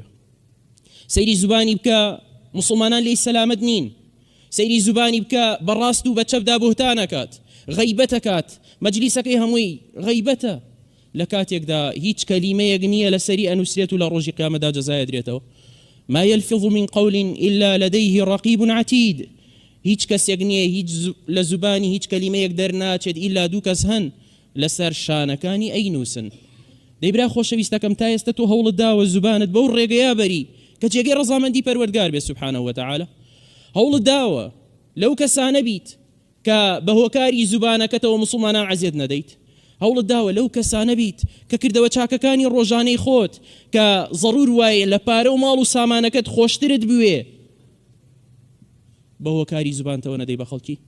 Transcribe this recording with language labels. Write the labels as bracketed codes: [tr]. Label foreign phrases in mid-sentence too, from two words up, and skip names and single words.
[ckb] سەیری زوبانی بکە مسلمانان لێی سەلامەت نین سەیری زوبانی بکە بەڕاست و بە چەپدا بوهتان ئەکات غەیبەت ئەکات مەجلیسەکەی هەمووی غەیبەتە لە کاتێکدا هیچ کەلیمەیەک نییە لەسەری ئەنووسرێت و لە ڕۆژی قیامەتدا جەزای درێتەوە [ar] ما يلفظ من قول إلا لديه رقيب عتيد [ckb] هیچ کەسێک نییە هیچ لە زوبانی هیچ کەلیمەیەک دەرناچێت ئیلا دوو کەس هەن لەسەر شانەکانی ئەینووسن دەیبرا خۆشەویستەکەم تا ئێستا تۆ هەوڵت داوە زوبانت بەو ڕێگەیە بەری کە جێگەی ڕەزامەندی پەروەردگار بێ [ar] سوبحانەهو وتەعالە [ckb] هەوڵت داوە لەو کەسانە بیت کە بە هۆکاری زوبانەکەتەوە مسلمانان عەزیەت نەدەیت هەوڵت داوە لەو کەسانە بیت کە کردەوە چاکەکانی ڕۆژانەی خۆت کە ضرور وایە لە پارە و ماڵ و سامانەکەت خۆشترت بوێ بە هۆکاری زوبانتەوە نەدەی بە خەڵکی